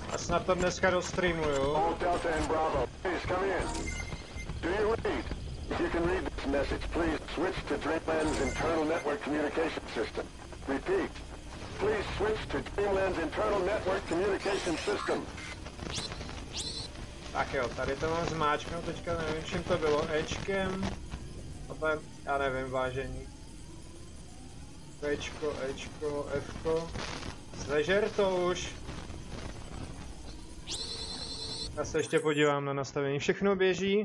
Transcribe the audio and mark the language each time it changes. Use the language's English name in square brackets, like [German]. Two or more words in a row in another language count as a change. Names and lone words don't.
[Czech] Snad to dneska dostreamuju. [English] All Delta and Bravo, please come in. Do you read? If you can read this message, please switch to Dreamland's internal network communication system. Repeat. Please switch to Dreamland's internal network communication system. [Czech] Tak jo, tady to mám zmáčknout, teďka nevím, čím to bylo, Ečkem, já nevím, vážení. Ečko, Fko, zežer to už. Já se ještě podívám na nastavení, všechno běží.